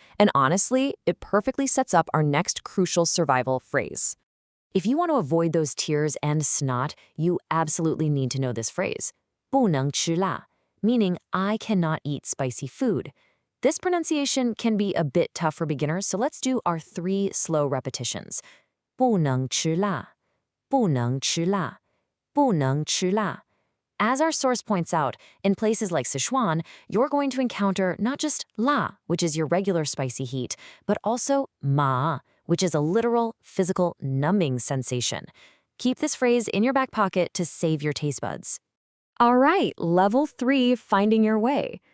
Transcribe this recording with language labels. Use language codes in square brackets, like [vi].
[en] And honestly, it perfectly sets up our next crucial survival phrase. If you want to avoid those tears and snot, you absolutely need to know this phrase. [zh] 不能吃辣, [en] meaning I cannot eat spicy food. This pronunciation can be a bit tough for beginners, so let's do our 3 slow repetitions. [zh] 不能吃辣, 不能吃辣, 不能吃辣. [en] As our source points out, in places like Sichuan, you're going to encounter not just la, which is your regular spicy heat, but also ma, which is a literal, physical, numbing sensation. Keep this phrase in your back pocket to save your taste buds. All right, level 3, finding your way.